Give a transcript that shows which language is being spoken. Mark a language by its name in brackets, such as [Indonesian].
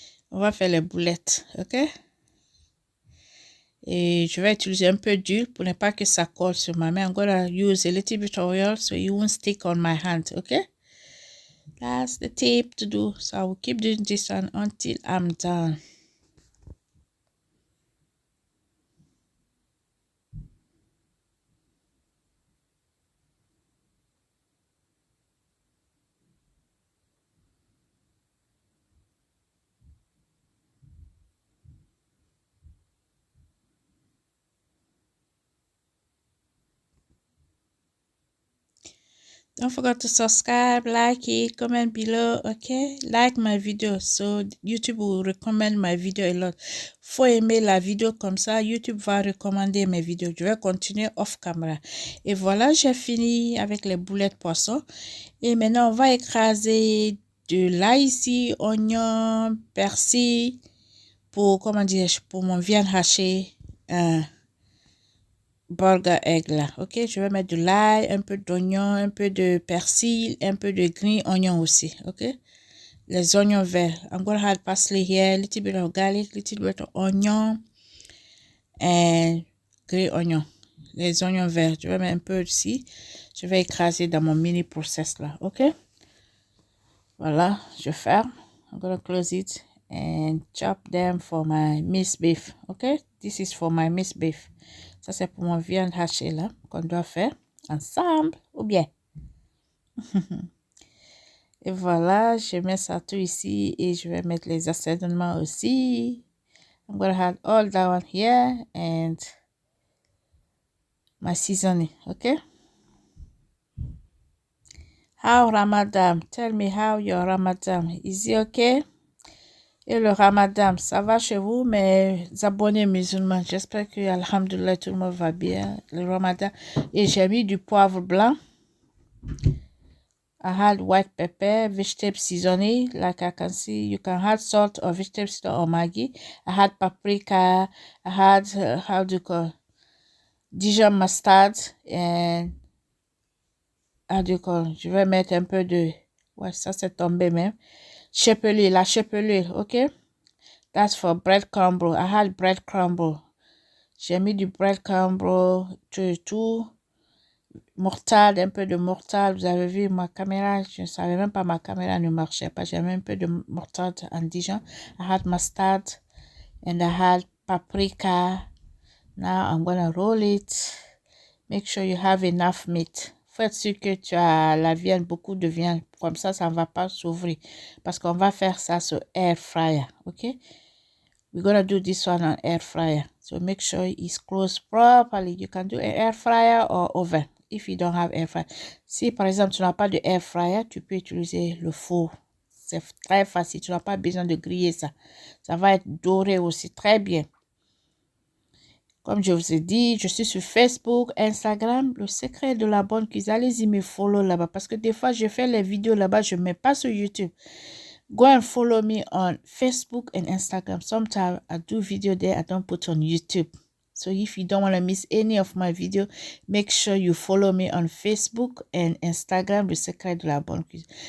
[French] On va faire les boulettes, ok? Et je vais utiliser un peu d'huile pour ne pas que ça colle sur ma main. [English] I'm gonna use a little bit of oil so it won't stick on my hand, okay? That's the tip to do. So I will keep doing this one until I'm done. Don't forget to subscribe, like it, comment below, okay? Like my video so YouTube will recommend my video a lot. [French] Faut aimer la vidéo comme ça, YouTube va recommander mes vidéos. Je vais continuer off camera. Et voilà, j'ai fini avec les boulettes poisson. Et maintenant, on va écraser de l'ail ici, oignon, persil, pour, comment dire, pour mon viande hachée. Burger egg là, ok? Je vais mettre de l'ail, un peu d'oignon, un peu de persil, un peu de [English] green onion [French] aussi, ok? Les oignons verts. [English] I'm gonna add parsley here, little bit of garlic, little bit of onion, and green onion. [French] Les oignons verts, je vais mettre un peu ici. Je vais écraser dans mon mini process là, ok? Voilà, je ferme. [English] I'm gonna close it and chop them for my minced beef, ok? This is for my minced beef. [French] Ça, c'est pour mon viande hachée, là, qu'on doit faire ensemble, ou bien. Et voilà, je mets ça tout ici et je vais mettre les assaisonnements aussi. [English] I'm going to add all that one here and my seasoning, okay? How Ramadan? Tell me how your Ramadan. Is it okay? [French] Et le Ramadan, ça va chez vous, mes abonnés musulmans? J'espère que, alhamdoulilah, tout le monde va bien. Le Ramadan. Et j'ai mis du poivre blanc. [English] I had white pepper, vegetable seasoning, like I can see. You can add salt or vegetable seasoning or Maggi. I had paprika. I had, how do you call, Dijon mustard. And, how do you call, [French] je vais mettre un peu de, ouais, ça c'est tombé même. Chapelure, la chapelure, ok? [English] That's for bread crumble. I had bread crumble. [French] J'ai mis du bread crumble, tout. Mortade, un peu de mortade. Vous avez vu ma caméra, je ne savais même pas ma caméra ne marchait pas. J'ai mis un peu de mortade en Dijon. [English] I had mustard and I had paprika. Now I'm gonna roll it. Make sure you have enough meat. [French] Faut être sûr que tu as la viande, beaucoup de viande. Comme ça ne va pas s'ouvrir. Parce qu'on va faire ça sur air fryer. [English] OK? We're gonna do this one on air fryer. So make sure it's closed properly. You can do an air fryer or oven if you don't have air fryer. [French] Si par exemple tu n'as pas de air fryer, tu peux utiliser le four. C'est très facile. Tu n'as pas besoin de griller ça. Ça va être doré aussi très bien. Comme je vous ai dit, je suis sur Facebook, Instagram, le secret de la bonne cuisine. Allez-y me follow là-bas parce que des fois je fais les vidéos là-bas, je ne mets pas sur YouTube. [English] Go and follow me on Facebook and Instagram. Sometimes I do video there I don't put on YouTube. So if you don't want to miss any of my video, make sure you follow me on Facebook and Instagram, le secret de la bonne cuisine.